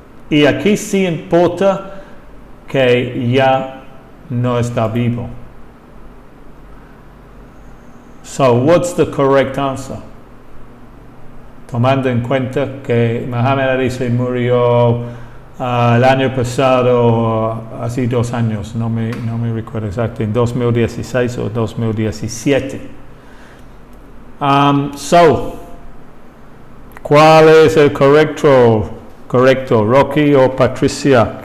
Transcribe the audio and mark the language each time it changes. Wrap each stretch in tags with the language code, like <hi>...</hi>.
<es>Y aquí sí importa que ya no está vivo.</es> <en>So what's the correct answer?</en> <es>Tomando en cuenta que Muhammad Ali se murió el año pasado, hace 2 años, no me recuerdo exacto, en 2016 o 2017. So, ¿cuál es el correcto, Rocky o Patricia?</es>